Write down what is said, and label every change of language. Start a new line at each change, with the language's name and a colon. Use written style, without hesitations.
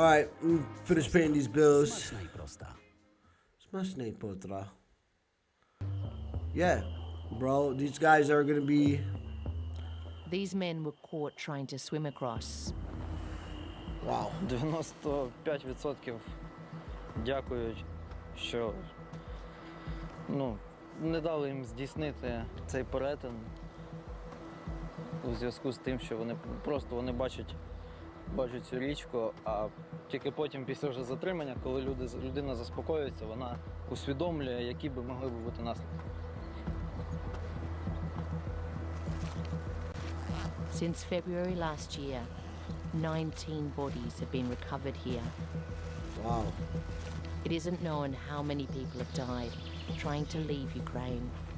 English: All right, finish paying these bills.
Polish: Smaczna i prosta. Smaczne i potra.
English: Yeah, bro, these guys are gonna be. These men were caught trying to swim across. Wow.
Ukrainian: 95% дякують, що не дали їм здійснити цей перетин у зв'язку з тим, що вони бачать цю річку, а тільки потім, після вже затримання, коли людина заспокоюється, вона усвідомлює, які би могли б бути наслідки.
English: Since February last year, 19 bodies have been recovered here. Wow. It isn't known how many people have died trying to leave Ukraine.